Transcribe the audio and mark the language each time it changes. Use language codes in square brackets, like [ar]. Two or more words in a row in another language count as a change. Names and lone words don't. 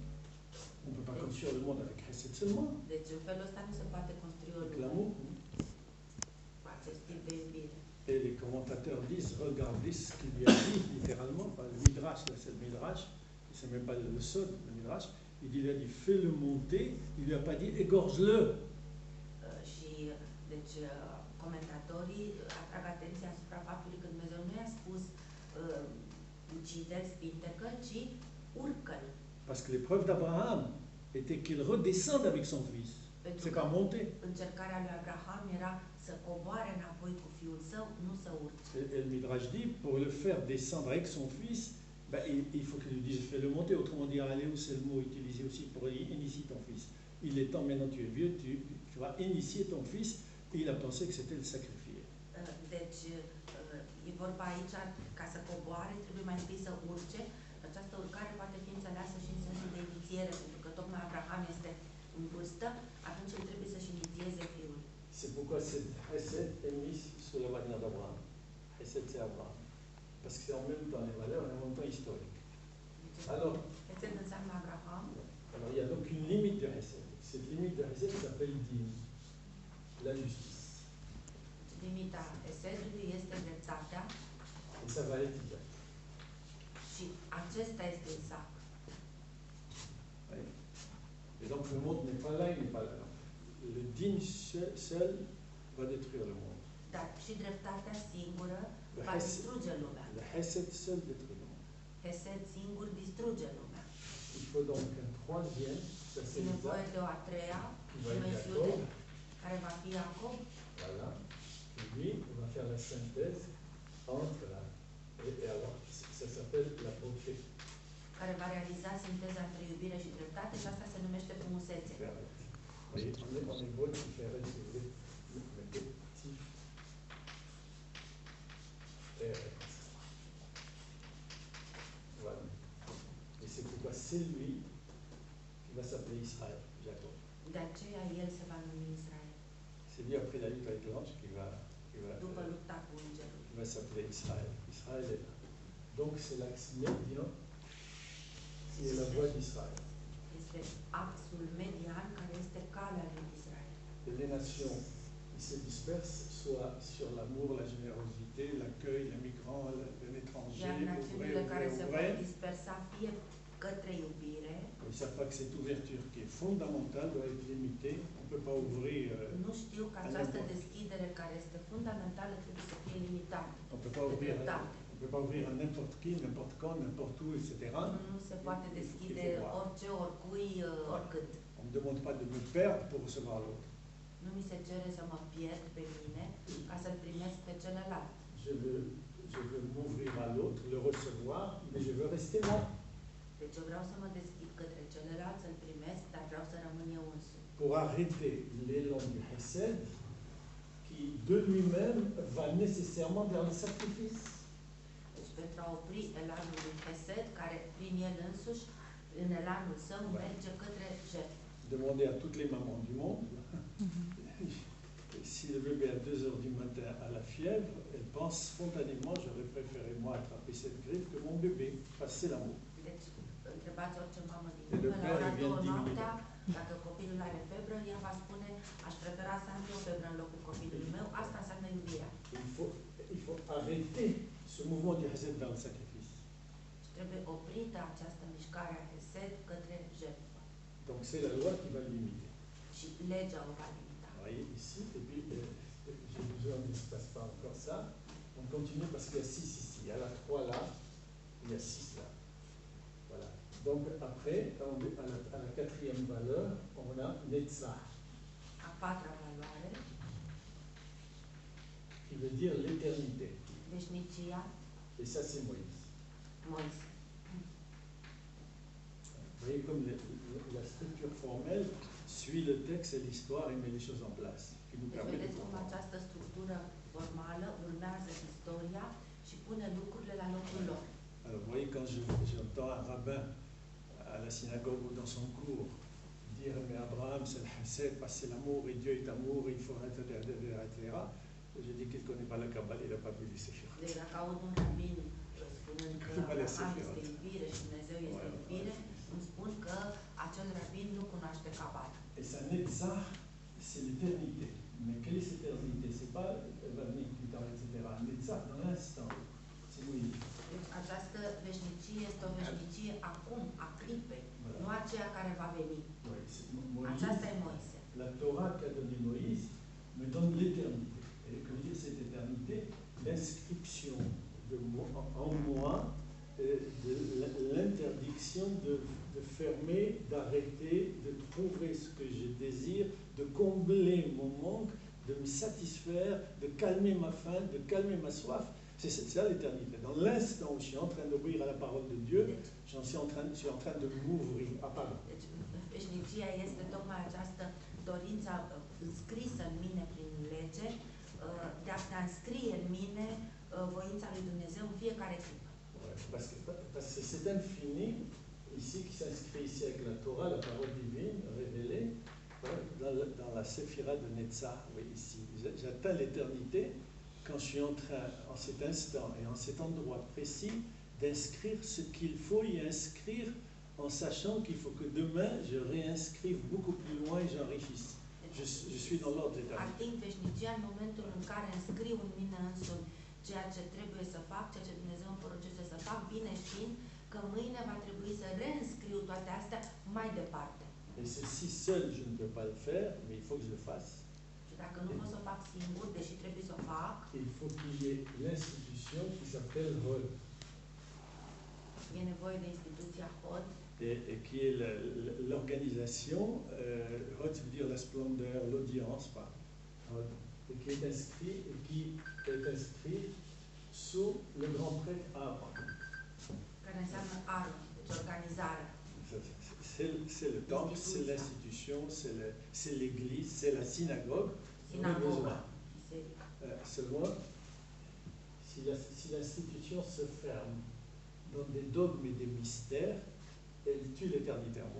[fr] On ne peut pas construire le monde avec Hesed seulement. [ro] Deci în felul ăsta nu se poate construi o [fr] Avec [ro] lume [fr] l'amour. [ro] cu acest tip de iubire. [fr] Et les commentateurs disent, regardez ce qu'il lui a dit, littéralement, pas le Midrash, là c'est le Midrash, c'est même pas le Sod, le Midrash, il lui a dit, fais-le monter, il lui a pas dit, égorge-le. [ro] Și deci comentatorii atrag atenția asupra faptului că Dumnezeu nu i-a spus ucide-l, spintecă, ci urcă-l. [fr] Parce que l'épreuve d'Abraham était qu'il redescende avec son fils. [ro] Pentru [fr] C'est [ro] că [fr] pas monter. [ro] încercarea lui Abraham era să coboare înapoi cu fiul său, nu să urce. [fr] Et le Midrash dit, pour le faire descendre avec son fils, ben, il faut qu'il lui dise, fais-le monter. Autrement dit, allez, c'est le mot utilisé aussi pour initier ton fils. Il est temps, maintenant tu es vieux, tu vas initier ton fils. Et il a pensé que c'était le sacrifier. [ro] Deci, e vorba aici, ca să coboare, trebuie mai întâi să urce. Această urcare poate fi înțeleasă și în sensul de inițiere, pentru că tocmai Abraham este în vârstă, atunci el trebuie să-și inițieze fiul. [fr] C'est pourquoi cette Hesed est mise sur la bannière d'Abraham. Hesed, c'est Abraham. Parce que c'est en même temps les valeurs et en même temps historique. Alors, [ro] Hesed înseamnă Abraham. [fr] il y a donc une limite de Hesed. Cette limite de Hesed s'appelle Din. la justice. [ro] Limita Hesedului este dreptatea [fr] Et ça va être Isaac. [ro] și acesta este Isaac. [fr] Oui. Et donc le monde n'est pas là, il n'est pas là. Le digne seul va détruire le monde. [ro] Dar și dreptatea singură [fr] Le [ro] va [fr] Hesed, [ro] distruge lumea. [fr] le Hesed seul détruit le monde. [ro] Hesed singur distruge lumea. [fr] Il faut donc un troisième, ça [ro] E [fr] c'est [ro] nevoie [fr] Isaac, [ro] de o a treia [fr] qui va être [ro] dimensiune [fr] Jacob. [ro] care va fi Iacob, [fr] Voilà. Et lui, on va faire la synthèse entre la. Et alors, ça s'appelle la beauté. [ro] care va realiza sinteza între iubire și dreptate și asta se numește frumusețe. [fr] Oui, on est bon pour faire si vous voulez, le petit. Voilà. Et c'est pourquoi c'est lui qui va s'appeler Israël, Jacob. [ro] De aceea el se va numi Israel. [fr] C'est lui après la lutte avec l'ange [ro] După lupta cu îngerul. [fr] qui va s'appeler Israël. Israël est là. Donc c'est l'axe médian qui est la voie d'Israël. [ro] Este axul median care este calea lui Israel. [fr] Et les nations qui se dispersent, soit sur l'amour, la générosité, L'accueil, les migrants, l'étranger, [ro] Iar [fr] ouvrir, [ro] națiunile care [fr] ouvrir, [ro] se vor [fr] ouvrir. [ro] dispersa fie către iubire, [fr] Ils ne savent pas que cette ouverture qui est fondamentale doit être limitée. On ne peut pas ouvrir. [ro] nu știu că această deschidere care este fundamentală trebuie să fie limitată. [fr] On ne peut pas [ro] de [fr] ouvrir. [ro] dreptate. [fr] On ne peut pas ouvrir à n'importe qui, n'importe quand, n'importe où, etc. [ro] Nu se poate deschide orice, oricui, oricât. [fr] On ne me demande pas de me perdre pour recevoir l'autre. [ro] Nu mi se cere să mă pierd pe mine ca să-l primesc pe celălalt. [fr] je veux m'ouvrir à l'autre, le recevoir, mais je veux rester moi. [ro] Deci eu vreau să mă deschid către celălalt, să-l primesc, dar vreau să rămân eu însumi. [fr] Pour arrêter l'élan du Hesed, qui de lui-même va nécessairement vers le sacrifice. [ro] Deci pentru a opri elanul lui Hesed, care prin el însuși, în elanul său, merge către jertfă. [fr] Demandez à toutes les mamans du monde. Si le bébé à 2 heures du matin a la fièvre, elle pense spontanément, j'aurais préféré moi attraper cette grippe que mon bébé, passer l'amour. [ro] Deci, întrebați orice mamă din [fr] Et le [ro] lume, la [fr] père [ro] ora [fr] vient [ro] 2 [fr] 10 [ro] noaptea, [fr] minutes. [ro] dacă copilul are febră, ea va spune, aș prefera să am eu febră în locul copilului meu, asta înseamnă iubirea. [fr] Il faut arrêter ce mouvement du Hesed vers le sacrifice. [ro] Și trebuie oprită această mișcare a Hesed către jertfă. [fr] Donc c'est la loi qui va le limiter. [ro] Și legea o va limita. [fr] Vous voyez ici, et puis j'ai besoin qu'il ne se passe pas encore ça. On continue parce qu'il y a 6 ici. Il y a la 3 là, il y a 6 là. Voilà. Donc après, à la quatrième valeur, on a Netzach, [ro] A patra valoare, [fr] qui veut dire l'éternité. [ro] veșnicia, [fr] Et ça, c'est Moïse. [ro] Moise. [fr] Vous voyez comme la structure formelle suit le texte et l'histoire et met les choses en place, qui nous [ro] Deci [fr] permet de [ro] vedeți cum [fr] comprendre. [ro] această structură formală urmează istoria și pune lucrurile la locul lor. [fr] Alors vous voyez, quand j'entends un rabbin à la synagogue ou dans son cours dire mais Abraham c'est le Hesed, parce que c'est l'amour et Dieu est amour, il faut etc. Je dis qu'il ne connaît pas la Kabbale, il n'a pas vu les Séphirot. [ro] Deci dacă aud un rabin spunând că Abraham este iubire și Dumnezeu este iubire, îmi spun că acel rabin nu cunoaște Cabala. [fr] Et ça, Netzach, c'est l'éternité. Mais quelle est cette éternité? C'est pas elle va venir plus tard, etc. Netzach, dans l'instant, c'est Moïse. [ro] Deci această veșnicie este o veșnicie acum, a clipei, [fr] Voilà. [ro] nu aceea care va veni. [fr] Oui, c'est Moïse. [ro] Aceasta e Moise. [fr] La Torah qu'a donné Moïse me donne l'éternité. Et que veut dire cette éternité? L'inscription en moi de l'interdiction de fermer, d'arrêter, de trouver ce que je désire, de combler mon manque, de me satisfaire, de calmer ma faim, de calmer ma soif. C'est ça l'éternité. Dans l'instant où je suis en train d'obéir à la parole de Dieu, je suis en train de m'ouvrir. Ah, pardon. [ro] Deci veșnicia este tocmai această dorință înscrisă în mine prin lege, de a înscrie în mine voința lui Dumnezeu în fiecare clipă. [fr] Parce que c'est infini, ici, qui s'inscrit ici avec la Torah, la parole divine révélée. Dans la séphira de Netzach, oui, ici, j'atteins l'éternité quand je suis en train, en cet instant et en cet endroit précis, d'inscrire ce qu'il faut y inscrire en sachant qu'il faut que demain je réinscrive beaucoup plus loin et j'enrichisse. Je suis dans l'ordre d'éternité. [ro] ating veșnicia în momentul în care înscriu în mine însumi ceea ce trebuie să fac, ceea ce Dumnezeu îmi poruncește să fac, bine știind că mâine va trebui să reînscriu toate astea mai departe. [fr] Et ceci seul, je ne peux pas le faire, mais il faut que je le fasse. [ro] Și dacă nu pot să o fac singur, deși trebuie să o fac, [fr] Il faut qu'il y ait l'institution qui s'appelle ROD, [ro] e nevoie de instituția HOD, [fr] et qui est l'organisation, ROD veut dire la splendeur, l'audience, pas ROD, et qui est inscrit sous le grand prêtre Aaron. [ro] care înseamnă Aron, deci organizarea. [fr] C'est le temple, c'est l'institution, c'est l'église, c'est la synagogue. [ro] Sinagoga, biserică. [fr] Seulement, si l'institution se ferme dans des dogmes et des mystères, elle tue l'éternité en moi.